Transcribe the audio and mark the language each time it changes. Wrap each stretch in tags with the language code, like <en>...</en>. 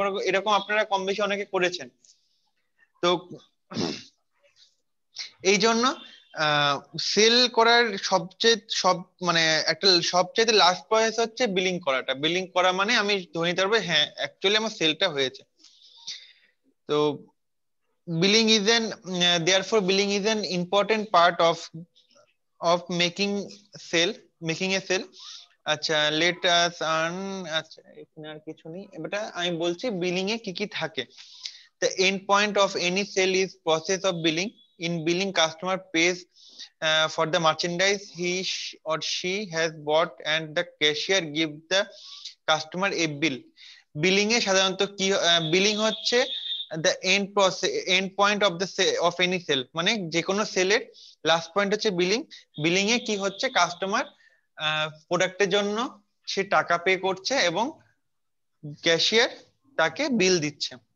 <bn>এবার এরকম আপনারা কম বেশি অনেকে করেছেন। তো এই জন্য সেল করার মানে একটা সবচেয়ে লাস্ট প্রসেস হচ্ছে বিলিং করাটা। বিলিং করা মানে আমি ধরে নিতে পারবো হ্যাঁ অ্যাকচুয়ালি আমার সেলটা হয়েছে।</bn> <en>তো billing is an therefore billing is an important part of making a sale.</en> <bn>আচ্ছা</bn> <en>let us earn,</en> <bn>আচ্ছা এখানে আর কিছু নেই, এটা আমি বলছি বিলিং এ কি কি থাকে।</bn> <en>The end point of any sale is process of billing. In billing, customer pays for the merchandise or she has bought, and the cashier gives the customer a bill.</en> <bn>Billing এ সাধারণত কি billing হচ্ছে</bn> <en>the end point of any sale,</en> <bn>মানে যে কোনো সেলের last point হচ্ছে billing. Billing এ কি হচ্ছে, কাস্টমার প্রোডাক্টের জন্য সে টাকা পে করছে এবং ক্যাশিয়ার তাকে বিল দিচ্ছে।</bn>